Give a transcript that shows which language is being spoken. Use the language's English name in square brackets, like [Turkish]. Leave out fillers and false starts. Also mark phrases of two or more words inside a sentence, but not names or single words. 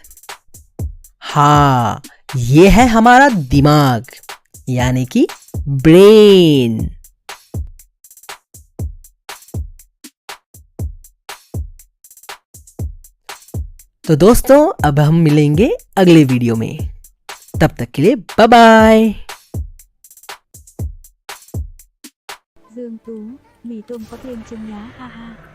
[Hindi] हाँ, ये है हमारा दिमाग यानी कि ब्रेन। तो दोस्तों अब हम मिलेंगे अगले वीडियो में, तब तक के लिए बाय बाय। [Vietnamese] Dương Tú, mì tôm có thêm trứng lá ha ha.